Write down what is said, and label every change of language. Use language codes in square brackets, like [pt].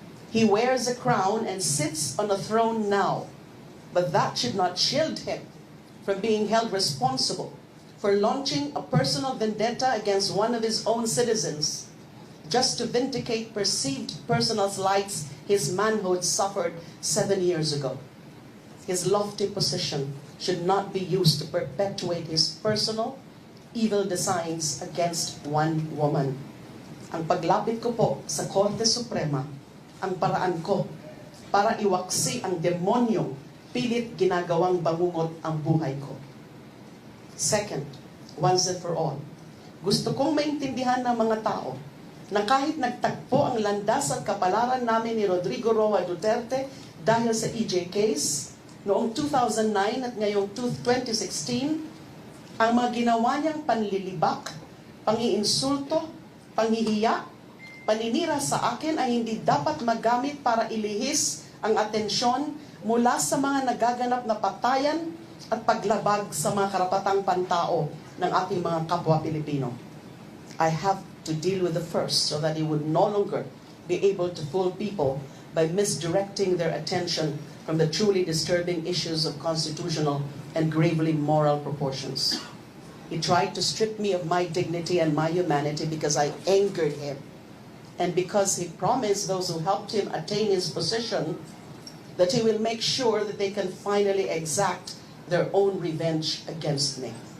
[en] He wears a crown and sits on a throne now, but that should not shield him from being held responsible for launching a personal vendetta against one of his own citizens, just to vindicate perceived personal slights his manhood suffered 7 years ago. His lofty position should not be used to perpetuate his personal evil designs against one woman. [tl] Ang paglapit ko po sa Korte Suprema, ang paraan ko para iwaksi ang demonyong pilit ginagawang bangungot ang buhay ko. [en] Second, once and for all, [tl] gusto kong maintindihan ng mga tao na kahit nagtagpo ang landas at kapalaran namin ni Rodrigo Roa Duterte dahil sa EJ case noong 2009 at ngayong 2016, ang mga ginawa niyang panlilibak, pangiinsulto, panghihiya, paninira sa akin ay hindi dapat magamit para ilihis ang atensyon mula sa mga nagaganap na patayan at paglabag sa mga karapatang pantao ng ating mga kapwa Pilipino. [en] I have to deal with the first so that he would no longer be able to fool people by misdirecting their attention from the truly disturbing issues of constitutional and gravely moral proportions. He tried to strip me of my dignity and my humanity because I angered him, and because he promised those who helped him attain his position that he will make sure that they can finally exact their own revenge against me.